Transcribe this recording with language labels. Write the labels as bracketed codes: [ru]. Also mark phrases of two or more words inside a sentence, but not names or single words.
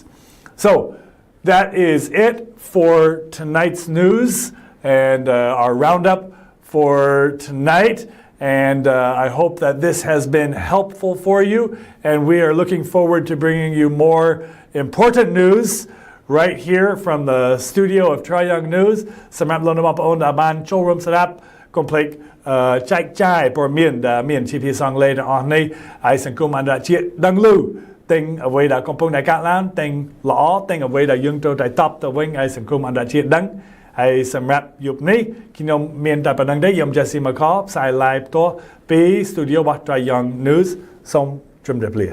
[en] So that is it for tonight's news and our roundup for tonight. And I hope that this has been helpful for you. And we are looking forward to bringing you more important news right here from the studio of Troy Young News. [km] សម្រាប់លោកអ្នកបងប្អូនដែលបានចូលរួមស្ដាប់កុំភ្លេចចែកចាយព័ត៌មានដែលមានជាភាសាអង់គ្លេសទាំងអស់នេះហើយសង្គមអន្តរជាតិដឹងឮទាំងអ្វីដែលកំពុងតែកើតឡើងទាំងល្អទាំងអ្វីដែលយើងត្រូវតែតបទៅវិញឲ្យសង្គមអន្តរជាតិដឹងហើយសម្រាប់យប់នេះខ្ញុំមានតែប៉ុណ្្នឹងទេខ្ញុំ Jesse McCall ផ្សាយ live ផ្ទាល់ពី studio របស់ Troy Young News សូមជម្រាបលា